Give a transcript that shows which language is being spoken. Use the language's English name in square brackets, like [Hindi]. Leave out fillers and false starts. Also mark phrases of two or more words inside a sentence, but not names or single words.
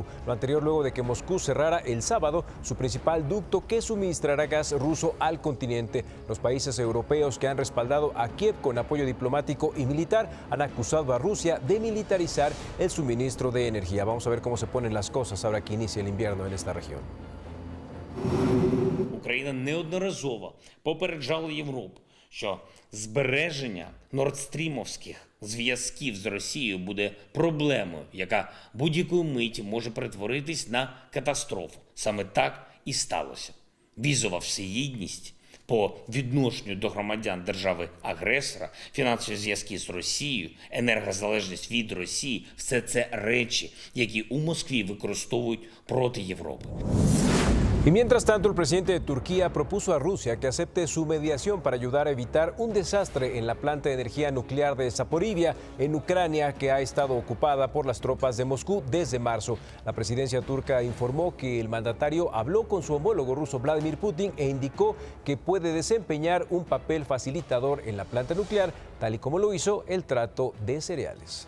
[Spanish] Lo anterior luego de que Moscú cerrara el sábado su principal ducto que suministrará gas ruso al continente. Los países europeos que han respaldado a Kiev con apoyo diplomático y militar han acusado a Rusia de militarizar el suministro de energía. Vamos a ver cómo se ponen las cosas ahora que inicia el invierno en esta región. [Ukrainian] Україна неодноразово попереджала Європу, що збереження нордстрімовських зв'язків з Росією буде проблемою, яка будь-якої миті може перетворитись на катастрофу. Саме так і сталося. Візова всеєдність по відношенню до громадян держави-агресора, фінансові зв'язки з Росією, енергозалежність від Росії – все це речі, які у Москві використовують проти Європи. [Spanish] Y mientras tanto, el presidente de Turquía propuso a Rusia que acepte su mediación para ayudar a evitar un desastre en la planta de energía nuclear de Zaporivia, en Ucrania, que ha estado ocupada por las tropas de Moscú desde marzo. La presidencia turca informó que el mandatario habló con su homólogo ruso Vladimir Putin e indicó que puede desempeñar un papel facilitador en la planta nuclear, tal y como lo hizo el trato de cereales.